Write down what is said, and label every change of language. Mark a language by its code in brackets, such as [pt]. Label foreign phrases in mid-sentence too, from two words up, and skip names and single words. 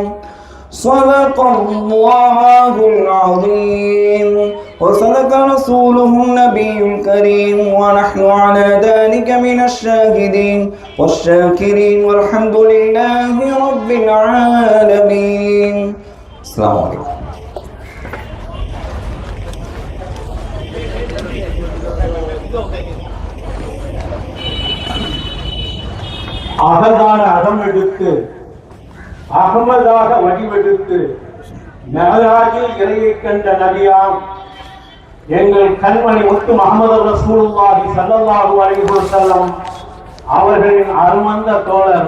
[ar] صدق الله العظيم وصدق رسوله النبي الكريم ونحن على ذلك من الشاهدين والشاكرين والحمد لله رب العالمين. السلام عليكم. [ta] அகதான அகம் எடுத்து அகமதாக வடிவெடுத்து மெஹராஜில் இறையை கண்ட நபியாம் எங்கள் கண்மணி முத்து முஹம்மது [ar] رسول الله صلى الله عليه وسلم [ta] அவர்களின் அருமந்த தோழர்